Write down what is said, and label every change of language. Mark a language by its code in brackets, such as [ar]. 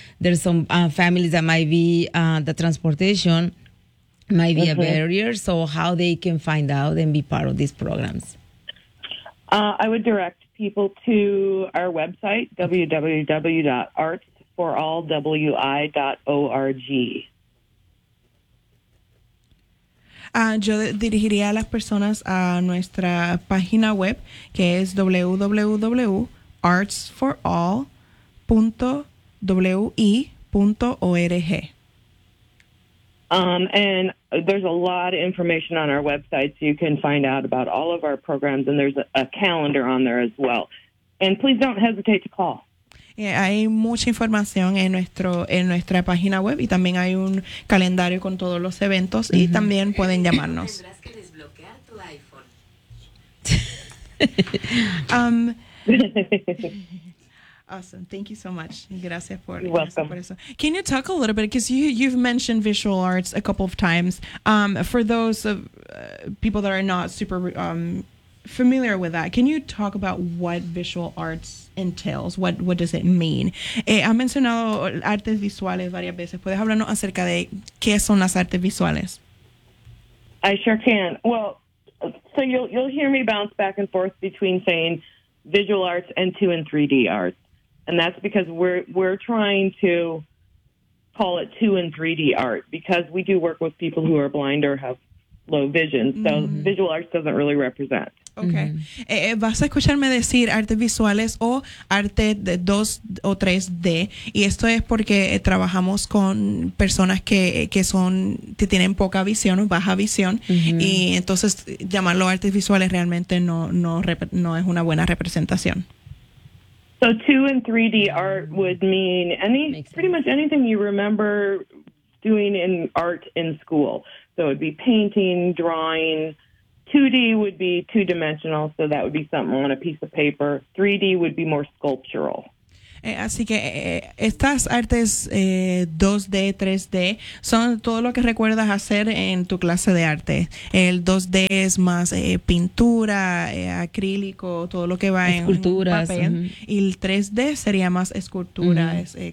[en] There's some families that might be the transportation might be a barrier, so how they can find out and be part of these programs? I would direct people to our website, www.artsforallwi.org. [es] Yo dirigiría a las personas a nuestra página web, que es www.artsforall.wi.org. [en] And there's a lot of information on our website, so you can find out about all of our programs, and there's a calendar on there as well. And please don't hesitate to call. [es] Yeah, hay mucha información en nuestra página web, y también hay un calendario con todos los eventos, y también pueden llamarnos. [en] Awesome. Thank you so much. [es] Gracias por eso. [en] You're welcome. Can you talk a little bit, because you've mentioned visual arts a couple of times. For those of people that are not super familiar with that, can you talk about what visual arts entails? What does it mean? [es] Ha mencionado artes visuales varias veces. ¿Puedes hablarnos acerca de qué son las artes visuales? [en] I sure can. Well, so you'll hear me bounce back and forth between saying visual arts and 2 and 3D arts. And that's because we're trying to call it 2 and 3D art, because we do work with people who are blind or have low vision. So visual arts doesn't really represent. Okay. [es] Vas a escucharme decir artes visuales o arte de 2 o 3D. Y esto es porque trabajamos con personas que tienen poca visión o baja visión. Mm-hmm. Y entonces llamarlo artes visuales realmente no es una buena representación. [en] So 2 and 3D art would mean pretty much anything you remember doing in art in school. So it would be painting, drawing. 2D would be two-dimensional, so that would be something on a piece of paper. 3D would be more sculptural. [es] Así que estas artes 2D, 3D son todo lo que recuerdas hacer en tu clase de arte. El 2D es más pintura, acrílico, todo lo que va esculturas, en papel. Uh-huh. Y el 3D sería más esculturas, uh-huh.